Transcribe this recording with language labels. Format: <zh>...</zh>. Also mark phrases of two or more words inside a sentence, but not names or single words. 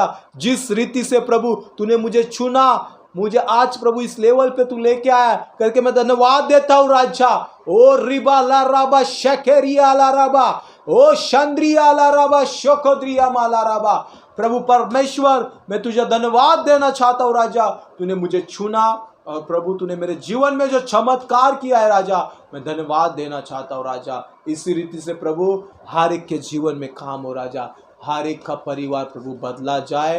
<hi>जिस रीति से प्रभु तूने मुझे चुना, मुझे आज प्रभु इस लेवल पे तू लेके आया करके मैं धन्यवाद देता हूँ राजा। ओ रिबा ला राबा शकेरिया ला राबा, ओ चंद्रिया ला राबा शोकोद्रिया माला राबा। प्रभु परमेश्वर मैं तुझे धन्यवाद देना चाहता हूँ राजा, तूने मुझे चुना और प्रभु तूने मेरे जीवन में जो चमत्कार किया है राजा, मैं धन्यवाद देना चाहता हूँ राजा। इसी रीति से प्रभु हर एक के जीवन में काम हो राजा, हर एक का परिवार प्रभु बदला जाए।</hi>